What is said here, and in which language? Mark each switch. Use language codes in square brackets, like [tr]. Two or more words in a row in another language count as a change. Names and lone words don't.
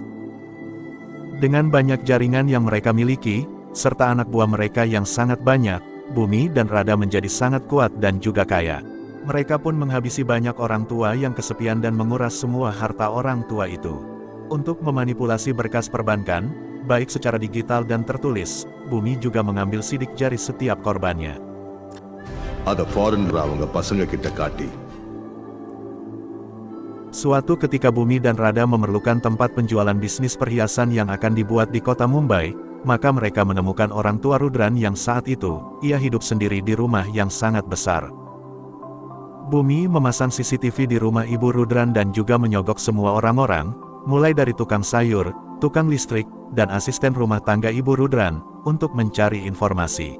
[id] Dengan banyak jaringan yang mereka miliki, serta anak buah mereka yang sangat banyak, Bumi dan Rada menjadi sangat kuat dan juga kaya. Mereka pun menghabisi banyak orang tua yang kesepian dan menguras semua harta orang tua itu. Untuk memanipulasi berkas perbankan, baik secara digital dan tertulis, Bumi juga mengambil sidik jari setiap korbannya. [ta] Ada foreign அவங்க பசங்க கிட்ட காட்டி. [id] Suatu ketika Bumi dan Rada memerlukan tempat penjualan bisnis perhiasan yang akan dibuat di kota Mumbai, maka mereka menemukan orang tua Rudran yang saat itu, ia hidup sendiri di rumah yang sangat besar. Bumi memasang CCTV di rumah ibu Rudran dan juga menyogok semua orang-orang, mulai dari tukang sayur, tukang listrik, dan asisten rumah tangga ibu Rudran, untuk mencari informasi.